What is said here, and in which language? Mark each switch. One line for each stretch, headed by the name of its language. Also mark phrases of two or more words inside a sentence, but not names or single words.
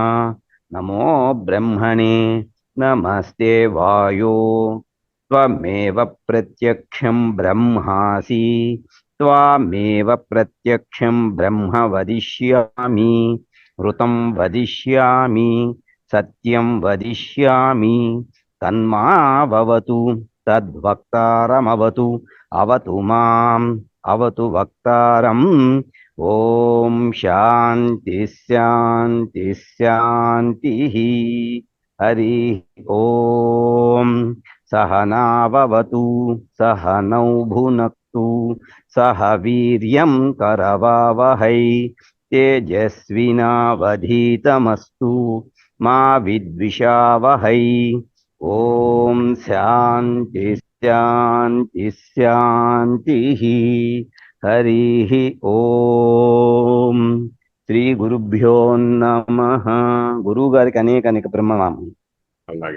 Sanskrit: నమో బ్రహ్మణే నమస్తే వాయో త్వమేవ ప్రత్యక్షం బ్రహ్మాసి త్వమేవ ప్రత్యక్షం బ్రహ్మ వదిష్యామి ఋతం వదిష్యామి సత్యం వదిష్యామి తన్మావతు తద్వక్తారమవతు అవతు మాం అవతు వక్తారం. ఓం శాంతి శాంతి శాంతి. హరి ఓం. सहनाववतु सहनौ भुनक्तु सह वीर्यं करवावहै तेजस्विनावधीतमस्तु मा विद्विषावहै ఓం శాంతి శాంతి శాంతి హరి ఓం శ్రీ గురుభ్యో నమః.
Telugu: గురువు గారికి అనేక బ్రహ్మనామం. అలాగే